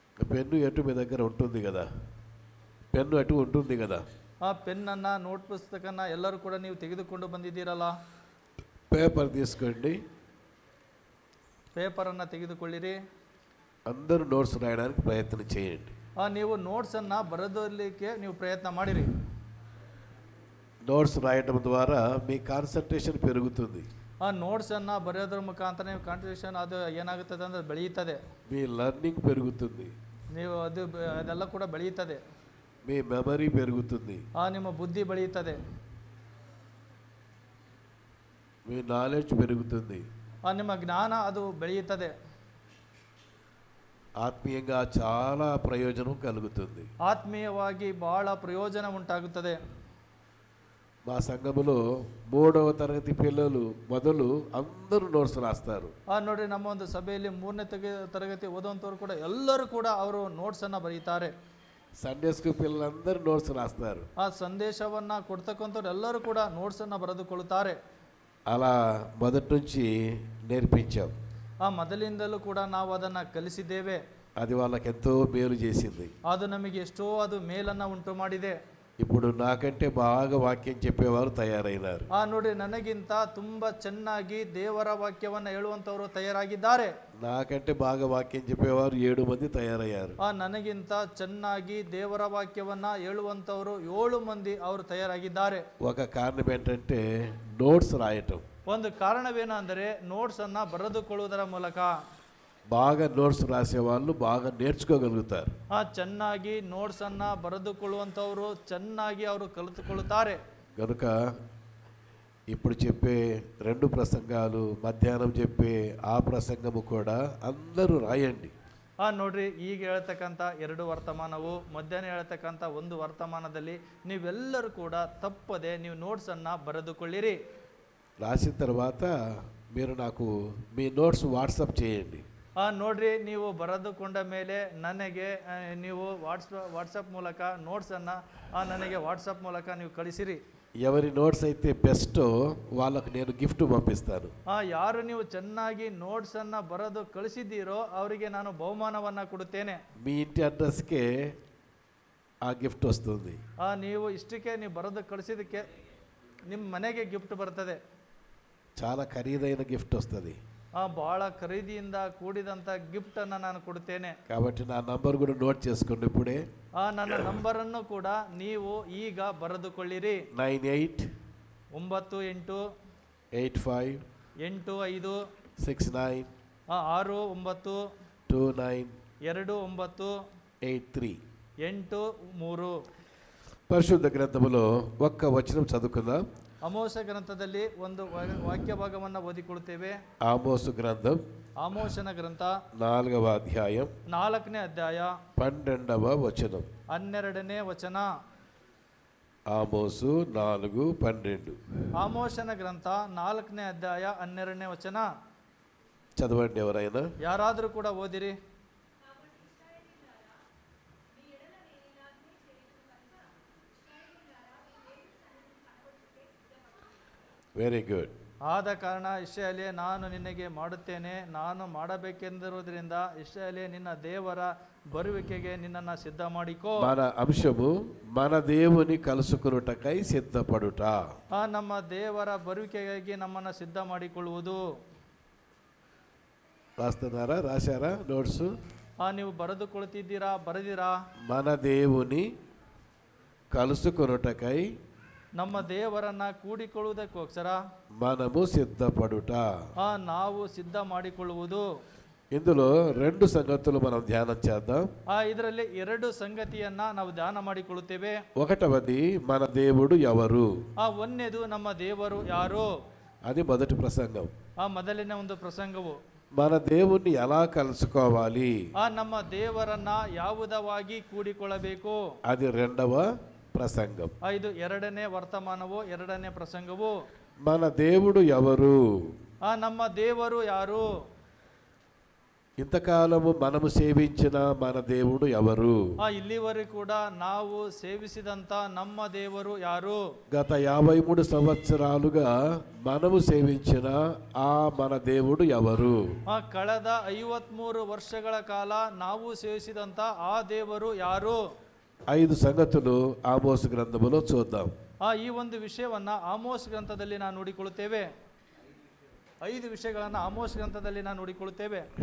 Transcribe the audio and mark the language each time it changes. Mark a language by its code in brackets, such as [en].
[te] Pen ఎటు మీ దగ్గర ఉంటుంది కదా, పెన్ను అటు ఉంటుంది కదా. [kn] ಆ ಪೆನ್ನನ್ನು, ನೋಟ್ ಪುಸ್ತಕನ ಎಲ್ಲರೂ ಕೂಡ ನೀವು ತೆಗೆದುಕೊಂಡು ಬಂದಿದ್ದೀರಲ್ಲ, [te] పేపర్ తీసుకోండి, [kn] ಪೇಪರನ್ನು ತೆಗೆದುಕೊಳ್ಳಿರಿ. [te] అందరూ నోట్స్ రాయడానికి ప్రయత్నం చేయండి. [kn] ನೀವು ನೋಟ್ಸನ್ನು ಬರೆದಲಿಕ್ಕೆ ನೀವು ಪ್ರಯತ್ನ ಮಾಡಿರಿ. [te] నోట్స్ రాయడం ద్వారా మీ కాన్సన్ట్రేషన్ పెరుగుతుంది. [kn] ಆ ನೋಟ್ಸನ್ನು ಬರೆಯೋದ್ರ ಮುಖಾಂತರ ನೀವು ಕಾನ್ಸಂಟ್ರೇಷನ್ ಅದು ಏನಾಗುತ್ತದೆ ಅಂದರೆ ಬೆಳೆಯುತ್ತದೆ. [te] మీ లర్నింగ్ పెరుగుతుంది. [kn] ನೀವು ಅದೆಲ್ಲ ಕೂಡ ಬೆಳೆಯುತ್ತದೆ. [te] మీ మెమరీ పెరుగుతుంది. [kn] ನಿಮ್ಮ ಬುದ್ಧಿ ಬೆಳೆಯುತ್ತದೆ. [te] మీ నాలెడ్జ్ పెరుగుతుంది. [kn] ನಿಮ್ಮ ಜ್ಞಾನ ಅದು ಬೆಳೆಯುತ್ತದೆ. [te] ఆత్మీయంగా చాలా ప్రయోజనం కలుగుతుంది. [kn] ಆತ್ಮೀಯವಾಗಿ ಬಹಳ ಪ್ರಯೋಜನ ಉಂಟಾಗುತ್ತದೆ. [te] మా సంఘములో 3వ తరగతి పిల్లలు మొదలు అందరూ నోట్స్ రాస్తారు. [kn] ನೋಡ್ರಿ, ನಮ್ಮ ಒಂದು ಸಭೆಯಲ್ಲಿ 3ನೇ ತರಗತಿ ಓದುವಂಥವ್ರು ಕೂಡ ಎಲ್ಲರೂ ಕೂಡ ಅವರು ನೋಟ್ಸನ್ನು ಬರೀತಾರೆ. [te] సండే స్కూల్ పిల్లలందరూ నోట్స్ రాస్తారు. [kn] ಆ ಸಂದೇಶವನ್ನು ಕೊಡ್ತಕ್ಕಂಥವ್ರು ಎಲ್ಲರೂ ಕೂಡ ನೋಟ್ಸನ್ನು ಬರೆದುಕೊಳ್ಳುತ್ತಾರೆ. [te] అలా మొదటి నుంచి నేర్పించాం. [kn] ಮೊದಲಿಂದಲೂ ಕೂಡ ನಾವು ಅದನ್ನು ಕಲಿಸಿದ್ದೇವೆ. [te] అది వాళ్ళకి ఎంతో మేలు చేసింది. [kn] ಅದು ನಮಗೆ ಎಷ್ಟೋ ಅದು ಮೇಲನ್ನು ಉಂಟು ಮಾಡಿದೆ. [te] ఇప్పుడు నాకంటే బాగా వాక్యం చెప్పేవారు తయారైనారు. [kn] ನೋಡ್ರಿ, ನನಗಿಂತ ತುಂಬಾ ಚೆನ್ನಾಗಿ ದೇವರ ವಾಕ್ಯವನ್ನು ಹೇಳುವಂತವರು ತಯಾರಾಗಿದ್ದಾರೆ. [te] నాకంటే బాగా వాక్యం చెప్పేవారు 7 మంది తయారయ్యారు. [kn] ನನಗಿಂತ ಚೆನ್ನಾಗಿ ದೇವರ ವಾಕ್ಯವನ್ನ ಹೇಳುವಂತವರು 7 ಮಂದಿ ಅವರು ತಯಾರಾಗಿದ್ದಾರೆ. [te] ఒక కారణం ఏంటంటే నోట్స్ రాయటం. [kn] ಒಂದು ಕಾರಣವೇನೆಂದರೆ ನೋಟ್ಸ್ ಅನ್ನ ಬರೆದುಕೊಳ್ಳುವುದರ ಮೂಲಕ [te] బాగా నోట్స్ రాసే వాళ్ళు బాగా నేర్చుకోగలుగుతారు. [kn] ಚೆನ್ನಾಗಿ ನೋಟ್ಸ್ ಅನ್ನ ಬರೆದುಕೊಳ್ಳುವಂತವರು ಚೆನ್ನಾಗಿ ಅವರು ಕಲಿತುಕೊಳ್ಳುತ್ತಾರೆ. [te] కనుక ఇప్పుడు చెప్పే 2 ప్రసంగాలు, మధ్యాహ్నం చెప్పే ఆ ప్రసంగము కూడా అందరూ రాయండి. [kn] ನೋಡ್ರಿ, ಈಗ ಹೇಳ್ತಕ್ಕಂಥ 2 ವರ್ತಮಾನವು, ಮಧ್ಯಾಹ್ನ ಹೇಳ್ತಕ್ಕಂಥ 1 ವರ್ತಮಾನದಲ್ಲಿ ನೀವೆಲ್ಲರೂ ಕೂಡ ತಪ್ಪದೆ ನೀವು ನೋಟ್ಸ್ ಅನ್ನ ಬರೆದುಕೊಳ್ಳಿರಿ. [te] రాసిన తర్వాత మీరు నాకు మీ నోట్స్ వాట్సాప్ చేయండి. [kn] ನೋಡ್ರಿ, ನೀವು ಬರೆದುಕೊಂಡ ಮೇಲೆ ನನಗೆ ನೀವು ವಾಟ್ಸಪ್ ಮೂಲಕ ನೋಟ್ಸನ್ನು ನನಗೆ ವಾಟ್ಸಪ್ ಮೂಲಕ ನೀವು ಕಳಿಸಿರಿ. [te] ఎవరి నోట్స్ అయితే బెస్టో వాళ్ళకు నేను గిఫ్ట్ పంపిస్తాను. [kn] ಯಾರು ನೀವು ಚೆನ್ನಾಗಿ ನೋಟ್ಸನ್ನು ಬರೆದು ಕಳಿಸಿದ್ದೀರೋ ಅವರಿಗೆ ನಾನು ಬಹುಮಾನವನ್ನು ಕೊಡುತ್ತೇನೆ. [te] మీ ఇంటి అడ్రస్కే ఆ గిఫ్ట్ వస్తుంది. [kn] ನೀವು ಇಷ್ಟಕ್ಕೆ ನೀವು ಬರೆದು ಕಳಿಸಿದ್ದಕ್ಕೆ ನಿಮ್ಮ ಮನೆಗೆ ಗಿಫ್ಟ್ ಬರ್ತದೆ. [te] చాలా ఖరీదైన గిఫ్ట్ వస్తుంది. [kn] ಬಹಳ ಖರೀದಿಯಿಂದ ಕೂಡಿದಂಥ ಗಿಫ್ಟನ್ನು ನಾನು ಕೊಡುತ್ತೇನೆ. [te] కాబట్టి నా నంబర్ కూడా నోట్ చేసుకోండి ఇప్పుడే. [kn] ನನ್ನ ನಂಬರನ್ನು ಕೂಡ ನೀವು ಈಗ ಬರೆದುಕೊಳ್ಳಿರಿ. [te] 98 [kn] 98 [te] 85 [kn] 85 [te] 69 [kn] 69 [te] 29 [kn] 29 [te] 83. [kn] 83. [te] పరిశుద్ధ గ్రంథములో ఒక్క వచనం చదువుకుందాం. [kn] ಆಮೋಸ ಗ್ರಂಥದಲ್ಲಿ ಒಂದು ವಾಕ್ಯ ಭಾಗವನ್ನು ಓದಿಕೊಳ್ಳುತ್ತೇವೆ. [te] ఆమోసు గ్రంథం [kn] ಆಮೋಸನ ಗ್ರಂಥ [te] 4వ అధ్యాయం [kn] 4ನೇ ಅಧ್ಯಾಯ [te] 12వ వచనం. [kn] 12ನೇ ವಚನ. [te] ఆమోసు 4:12. [kn] ಆಮೋಸನ ಗ್ರಂಥ 4ನೇ ಅಧ್ಯಾಯ 12ನೇ ವಚನ. [te] చదవండి ఎవరైనా. [kn] ಯಾರಾದರೂ ಕೂಡ ಓದಿರಿ. [en] Very good. [kn] ಆದ ಕಾರಣ ಇಸ್ರಾಯೇಲೇ, ನಾನು ನಿನಗೆ ಮಾಡುತ್ತೇನೆ, ನಾನು ಮಾಡಬೇಕೆಂದಿರುವುದರಿಂದ ಇಸ್ರಾಯೇಲೇ, ನಿನ್ನ ದೇವರ ಬರುವಿಕೆಗೆ ನಿನ್ನನ್ನು ಸಿದ್ಧ ಮಾಡಿಕೋ. [te] మన అంశము మన దేవుని కలుసుకొనుటకై సిద్ధపడుట. [kn] ನಮ್ಮ ದೇವರ ಬರುವಿಕೆಗಾಗಿ ನಮ್ಮನ್ನು ಸಿದ್ಧ ಮಾಡಿಕೊಳ್ಳುವುದು. [te] రాస్తున్నారా? రాశారా నోట్స్? [kn] ನೀವು ಬರೆದುಕೊಳ್ತಿದ್ದೀರಾ? ಬರೆದಿರಾ? [te] మన దేవుని కలుసుకొనుటకై [kn] ನಮ್ಮ ದೇವರನ್ನ ಕೂಡಿಕೊಳ್ಳುವುದಕ್ಕೋಸ್ಕರ [te] మనము సిద్ధపడుట. [kn] ನಾವು ಸಿದ್ಧ ಮಾಡಿಕೊಳ್ಳುವುದು. [te] ఇందులో రెండు సంగతులు మనం ధ్యానం చేద్దాం. [kn] ಇದರಲ್ಲಿ ಎರಡು ಸಂಗತಿಯನ್ನ ನಾವು ಧ್ಯಾನ ಮಾಡಿಕೊಳ್ಳುತ್ತೇವೆ. [te] ఒకటవది మన దేవుడు ఎవరు, [kn] ಒಂದನೇದು ನಮ್ಮ ದೇವರು ಯಾರು, [te] అది మొదటి ప్రసంగం. [kn] ಮೊದಲಿನ ಒಂದು ಪ್ರಸಂಗವು [te] మన దేవుణ్ణి ఎలా కలుసుకోవాలి, [kn] ನಮ್ಮ ದೇವರನ್ನ ಯಾವುದವಾಗಿ ಕೂಡಿಕೊಳ್ಳಬೇಕು, [te] అది రెండవ ప్రసంగం. [kn] ಇದು ಎರಡನೇ ವರ್ತಮಾನವು, ಎರಡನೇ ಪ್ರಸಂಗವು. [te] మన దేవుడు ఎవరు, [kn] ನಮ್ಮ ದೇವರು ಯಾರು, [te] ఇంతకాలము మనము సేవించిన మన దేవుడు ఎవరు, [kn] ಇಲ್ಲಿವರೆಗೂ ಕೂಡ ನಾವು ಸೇವಿಸಿದಂತ ನಮ್ಮ ದೇವರು ಯಾರು, [te] గత 53 సంవత్సరాలుగా మనము సేవించిన ఆ మన దేవుడు ఎవరు, [kn] ಕಳೆದ 53 ವರ್ಷಗಳ ಕಾಲ ನಾವು ಸೇವಿಸಿದಂತ ಆ ದೇವರು ಯಾರು. [te] 5 సంగతులు ఆమోసు గ్రంథములో చూద్దాం. [kn] ಈ ಒಂದು ವಿಷಯವನ್ನ ಆಮೋಸ್ ಗ್ರಂಥದಲ್ಲಿ ನಾವು ನೋಡಿಕೊಳ್ಳುತ್ತೇವೆ. 5 ವಿಷಯಗಳನ್ನು ಆಮೋಸ್ ಗ್ರಂಥದಲ್ಲಿ ನಾವು ನೋಡಿಕೊಳ್ಳುತ್ತೇವೆ.